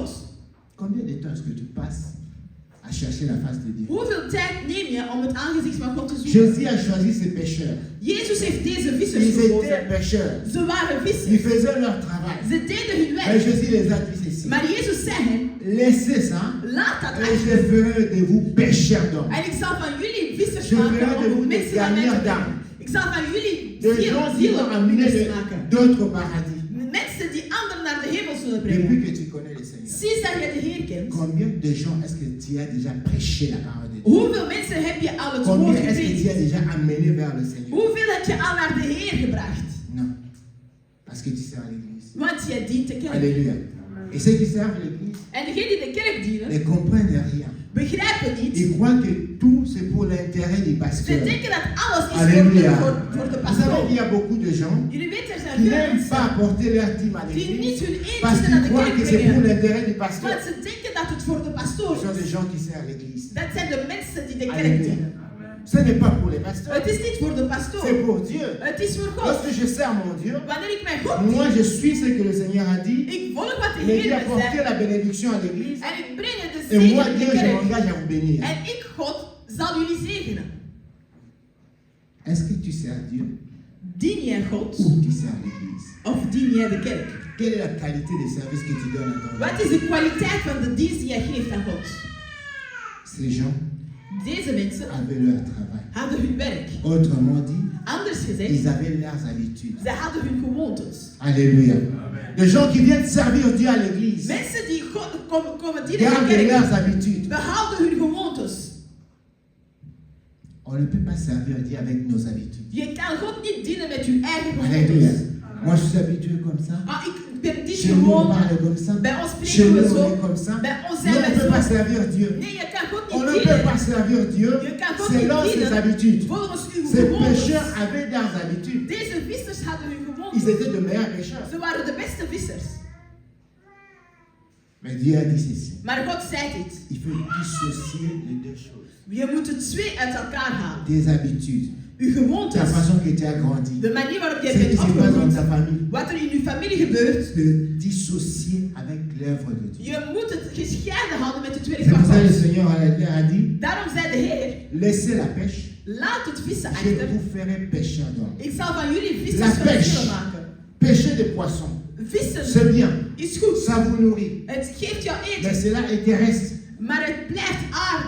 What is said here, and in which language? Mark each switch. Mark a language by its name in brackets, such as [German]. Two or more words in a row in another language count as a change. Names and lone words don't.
[French] Combien de temps est-ce que tu passes à chercher la face de Dieu? [Dutch] Hoeveel tijd neem je om het aangezicht van God te zoeken? [French] Jésus a choisi ses pécheurs. [Dutch] Jezus heeft deze vissers [French] Ils étaient [Dutch] gekozen. [French] pécheurs. [Dutch] Ze waren [French] Ils [Dutch] vissers. [French] faisaient leur travail. [Dutch] Ze deden hun [French] Mais [Dutch] werk. [French] Jésus les a dit ceci. [Dutch] Maar Jezus zei hen, [French] Laissez ça. [Dutch] laat dat [French] Et je [Dutch] achter. [French] ferai de vous pécheurs d'hommes. [Dutch] En ik zal van jullie vissers [French] Je [Dutch] maken [French] ferai de [Dutch] om [French] vous des [Dutch] mensen naar mij [French] gagnants [Dutch] te [French] d'âme. [Dutch] brengen. Ik zal van jullie [French] Des gens qui vont amener [Dutch] zielen maken. [French] d'autres au paradis. [Dutch] Mensen die anderen naar de hemel zullen brengen. [French] Depuis que tu connais le Seigneur, [Dutch] Sinds dat je de Heer kent, [French] combien de gens est-ce que tu as déjà prêché la parole de Dieu? [Dutch] hoeveel mensen heb je al het [French] Combien [Dutch] woord [French] est-ce que tu [Dutch] gepredikt? [French] as déjà amené vers le Seigneur? [Dutch] Hoeveel heb je al naar de Heer gebracht? [French] Non. Parce que tu sers à l'église. [Dutch] Want je dient de kerk. [French] Alléluia. Et ceux qui servent l'église [Dutch] En degenen die de kerk dienen, [French] ne comprennent rien. [Dutch] begrijpen niet. [French] Ils croient que tout c'est pour l'intérêt du [Dutch] Ze [French] pasteur. [Dutch] denken dat alles is [French] Alléluia. [Dutch] voor de [French] Vous savez, [Dutch] pastoor. [French] il y a beaucoup de gens [Dutch] Jullie weten, er zijn [French] qui [Dutch] veel [French] n'aiment pas [Dutch] mensen [French] apporter leur dîme à [Dutch] die [French] l'église [Dutch] niet hun [French] parce [Dutch] eentje naar [French] qu'ils [Dutch] de [French] croient [Dutch] kerk [French] que c'est pour [Dutch] brengen. [French] l'intérêt du pasteur. [Dutch] Want ze denken dat het voor de pastoor [French] Ce sont [Dutch] is. [French] des gens qui servent à l'église. [Dutch] Dat zijn de mensen die de kerk [French] Alléluia. [Dutch] dienen. [French] Ce n'est pas pour les pasteurs, [Dutch] Het is niet voor de pastoor. [French] c'est pour Dieu. [Dutch] Het is voor God. [French] Lorsque je sers mon Dieu, [Dutch] Wanneer ik mijn God [French] moi [Dutch] dien, [French] je suis ce que le Seigneur a dit. [Dutch] ik volg wat de [French] Il dit [Dutch] Heer [French] me apporter [Dutch] zegt. [French] la bénédiction à l'église. [Dutch] En ik breng de [French] Et moi, [Dutch] zegen in [French] Dieu, [Dutch] de [French] je [Dutch] kerk. [French] m'engage à vous bénir. [Dutch] En ik, God, zal jullie zegenen. [French] Est-ce que tu sers Dieu [Dutch] Dien jij God [French] ou tu sers l'église? [Dutch] of dien jij de kerk? [French] Quelle est la qualité des services que tu donnes à ton [Dutch] Wat is de kwaliteit van de dienst die jij geeft aan God? [French] Ces gens [Dutch] Deze mensen [French] avaient leur travail. [Dutch] hadden hun werk. [French] Autrement dit, [Dutch] Anders gezegd, [French] ils avaient leurs habitudes. [Dutch] ze hadden hun gewoontes. [French] Alléluia. Les gens qui viennent servir Dieu à l'église [Dutch] Mensen die God komen dienen in de [French] gardent [Dutch] kerk, [French] leurs habitudes. [Dutch] behouden hun gewoontes. [French] On ne peut pas servir Dieu avec nos habitudes. [Dutch] Je kan God niet dienen met je eigen [French] Alléluia. [Dutch] gewoontes. [French] Moi, je suis habitué comme ça. [Dutch] Maar ik ben niet [French] Chez nous, on [Dutch] gewoon. [French] parle comme ça. [Dutch] Bij ons [French] Chez [Dutch] spreken [French] nous, [Dutch] we [French] on [Dutch] zo. [French] est comme ça. [Dutch] Bij ons [French] Mais [Dutch] zijn [French] on ne [Dutch] wij [French] peut pas [Dutch] zo. [French] servir Dieu. [Dutch] Nee, je kan God [French] On [Dutch] niet [French] ne peut [Dutch] dienen. [French] pas servir Dieu [Dutch] Je kan God [French] selon [Dutch] niet [French] ses [Dutch] dienen [French] habitudes. [Dutch] volgens uw [French] Ces [Dutch] gewoontes. [French] pécheurs avaient leurs habitudes. [Dutch] Deze vissers hadden hun [French] Ils [Dutch] gewoontes. [French] étaient de meilleurs pécheurs. [Dutch] Ze waren de beste vissers. [French] Mais Dieu a dit ceci. [Dutch] Maar God zei dit. [French] Il faut dissocier les deux choses. [Dutch] Je moet het twee uit elkaar halen. [French] Tes habitudes, [Dutch] Uw [French] la [Dutch] gewoontes. [French] façon que tu as grandi, [Dutch] De manier waarop [French] ce [Dutch] jij [French] qui [Dutch] bent [French] se passe dans [Dutch] opgevoed. [French] ta famille, [Dutch] Wat er in uw familie gebeurt. [French] de dissocier avec l'œuvre de Dieu. [Dutch] Je moet het gescheiden houden met het werk [French] C'est [Dutch] van [French] pour ça que le [Dutch] God. [French] Seigneur a dit, [Dutch] Daarom zei de Heer, [French] laissez la pêche, [Dutch] laat het vissen [French] je [Dutch] achter. [French] vous ferai pêcheur d'hommes. [Dutch] Ik zal van jullie [French] La [Dutch] vissers van [French] pêche. [Dutch] zielen maken. [French] Pêcher des poissons, [Dutch] Vissen [French] c'est bien, [Dutch] is goed. [French] ça vous nourrit, [Dutch] Het geeft jou [French] mais [Dutch] eten. [French] cela est terrestre. [Dutch] Maar het blijft aarde.